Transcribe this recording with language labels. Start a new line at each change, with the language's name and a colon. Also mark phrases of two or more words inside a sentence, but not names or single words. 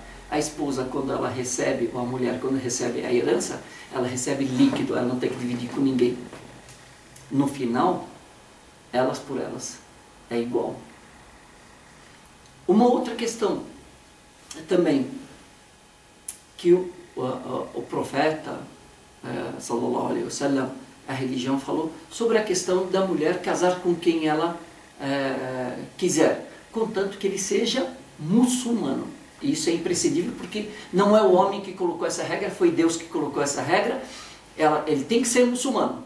Portuguese: A esposa, quando ela recebe, ou a mulher, quando recebe a herança, ela recebe líquido, ela não tem que dividir com ninguém. No final, elas por elas, é igual. Uma outra questão também, que o profeta,
Arabic: صلى الله عليه وسلم,
Portuguese: a religião falou sobre a questão da mulher casar com quem ela quiser, contanto que ele seja muçulmano. Isso é imprescindível porque não é o homem que colocou essa regra, foi Deus que colocou essa regra. Ele tem que ser muçulmano.